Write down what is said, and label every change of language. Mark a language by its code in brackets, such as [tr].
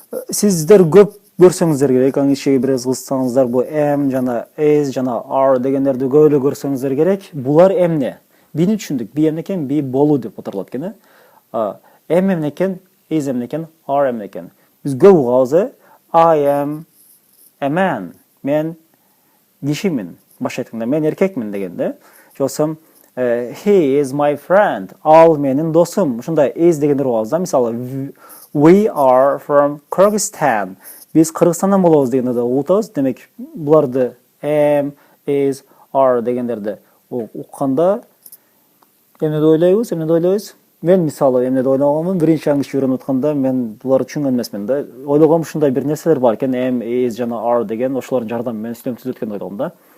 [ky] Сиздер көп көрсөңүздөр керек, англисчеге бир аз кызыксаңыздар, бул am жана is жана are дегендерди көп эле көрсөңүздөр керек. Булар эмне? Бини түшүндүк. Be эмне экен? Be болуу деп которулат экен, Am эмне экен? Is эмне экен? Are эмне экен? Биз көп угабыз, [en] I am a man. [ky] Мен кишимин. Башка айтканда мен эркекмин дегенде. Жоксом [en] he is my friend. [ky] Ал менин досум. Ушундай is дегендер угабыз да. Мисалы [en] we are from Kyrgyzstan. [ky] Биз Кыргызстандан болобуз дегенде да угутабыз. Демек буларды am, is, are дегендерди укканда эмне деп ойлойбуз? Мен мисалы эмне деп ойлогонмун? Биринчи англисче үйрөнүп атканда мен буларды түшүнгөн эмесмин да. Ойлогом ушундай бир нерселер бар экен, am, is жана are деген, ошолордун жардамы менен сүйлөм түзөт экен ойлогом да.